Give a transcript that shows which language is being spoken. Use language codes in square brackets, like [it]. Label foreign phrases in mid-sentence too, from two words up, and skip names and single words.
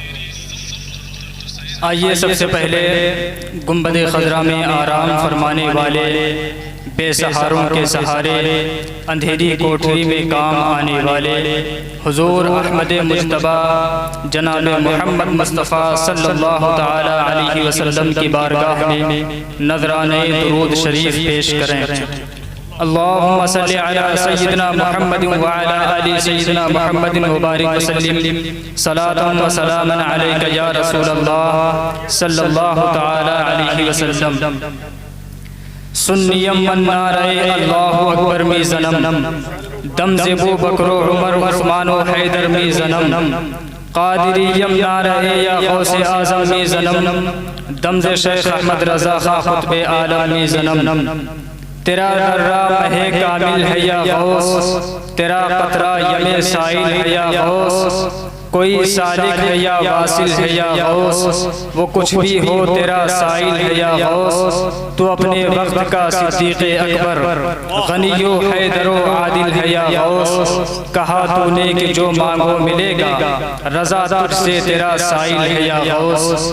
[ur] آئیے سب سے پہلے گنبد خضرا میں آرام فرمانے والے، بے سہاروں کے سہارے، اندھیری کوٹری میں کام آنے والے حضور احمد مجتبیٰ جناب محمد مصطفیٰ [ar] صلی اللہ تعالی علیہ وسلم [ur] کی بارگاہ میں نذرانہ درود شریف پیش کریں۔ [ar] اللہم صلی علی سیدنا محمد وعلی آل سیدنا محمد وبارک وسلم، صلاة و سلاما علیک یا رسول اللہ صلی اللہ تعالی علیہ وسلم۔ [fa] سنیم من نعرہ اللہ اکبر می زنم، دم زبو بکر و عمر عثمان و حیدر می زنم، قادریم نعرہ یا غوث اعظم می زنم، دم ز شیخ احمد رضا خان خطب عالم می زنم۔ [ur] تیرا درہ مہ کامل ہے یا غوث، تیرا قطرہ یم سائل ہے یا غوث، کوئی سالک ہے یا واصل ہے یا غوث، وہ کچھ بھی ہو تیرا سائل ہے یا غوث، تو اپنے وقت کا صدیق اکبر، غنی و حیدر و عادل ہے یا غوث، کہا تو نے کہ جو مانگو ملے گا، رضا تجھ سے تیرا سائل ہے یا غوث۔